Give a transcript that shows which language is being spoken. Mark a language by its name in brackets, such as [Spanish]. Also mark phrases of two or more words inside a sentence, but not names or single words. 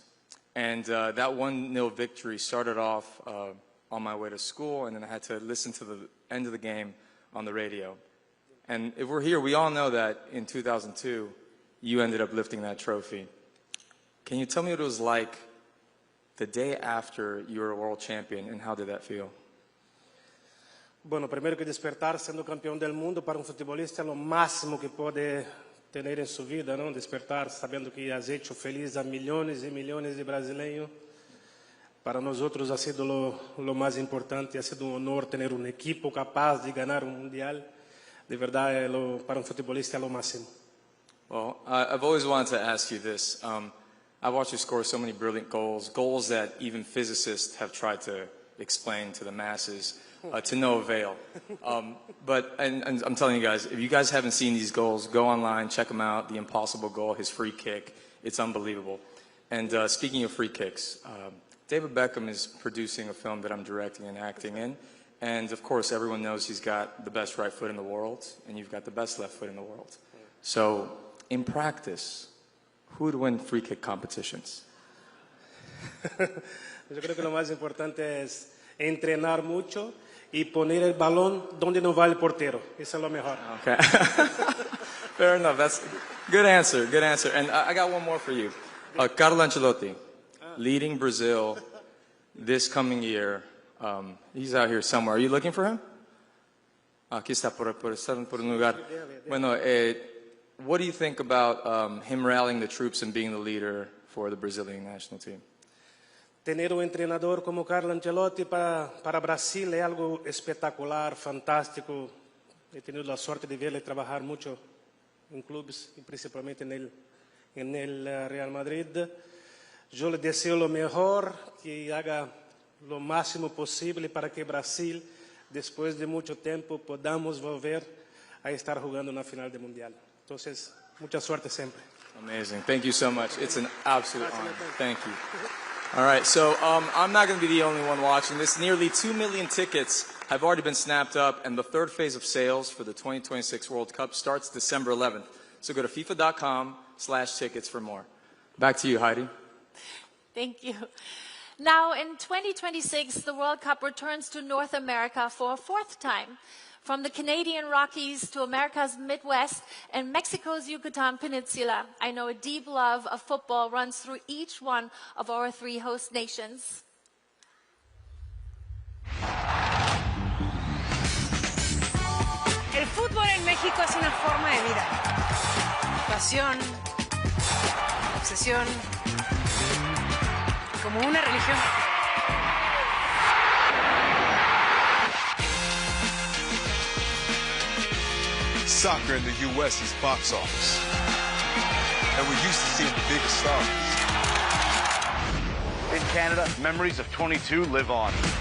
[English] And that 1-0 victory started off on my way to school, and then I had to listen to the end of the game on the radio. And if we're here, we all know that in 2002, you ended up lifting that trophy. Can you tell me what it was like the day after you were a world champion, and how did that feel? [Spanish] Bueno, primero que [Portuguese] despertar sendo campeão [Spanish] del mundo [Portuguese] para um futebolista é o máximo que pode ter em sua vida, não? Despertar sabendo que [Spanish] has hecho feliz [Portuguese] a milhões e milhões de brasileiros. Para nós outros [Spanish] ha sido lo [Portuguese] mais importante, [Spanish] ha sido [Portuguese] um honor ter um equipo capaz de ganhar um mundial. De verdade, para um futebolista é o máximo. [English] Well, I've always wanted to ask you this. I've watched you score so many brilliant goals, goals that even physicists have tried to explain to the masses, to no avail. But I'm telling you guys, if you guys haven't seen these goals, go online, check them out. The impossible goal, his free kick, it's unbelievable. And speaking of free kicks, David Beckham is producing a film that I'm directing and acting in. And of course, everyone knows he's got the best right foot in the world, and you've got the best left foot in the world. So, in practice, who would win free kick competitions? [Spanish] Yo creo que lo más importante es entrenar mucho y poner el balón donde no va el portero. Eso es lo mejor. [English] Okay. Fair enough. That's good answer. Good answer. And I got one more for you. Carlo Ancelotti, leading Brazil this coming year. He's out here somewhere. Are you looking for him? [Spanish] Aquí está por un lugar. Bueno, [English] what do you think about him rallying the troops and being the leader for the Brazilian national team? [Spanish] Tener un entrenador como Carlo Ancelotti para Brasil es algo espectacular, fantástico. He tenido la suerte de verle trabajar mucho en clubes y principalmente en el Real Madrid. Yo le deseo lo mejor, que haga lo máximo posible para que Brasil, después de mucho tiempo, podamos volver a estar jugando una final de Mundial. Entonces, mucha suerte siempre. [English] Amazing. Thank you so much. It's an absolute honor. Thank you. All right, so I'm not going to be the only one watching this. Nearly 2 million tickets have already been snapped up, and the third phase of sales for the 2026 World Cup starts December 11th. So go to FIFA.com/tickets for more. Back to you, Heidi. Thank you. Now, in 2026, the World Cup returns to North America for a fourth time. From the Canadian Rockies to America's Midwest and Mexico's Yucatan Peninsula, I know a deep love of football runs through each one of our three host nations. [Spanish] El fútbol en México es una forma de vida. Pasión, obsesión, como una religión. [English] Soccer in the U.S. is box office, and we're used to seeing the biggest stars. In Canada, memories of 22 live on.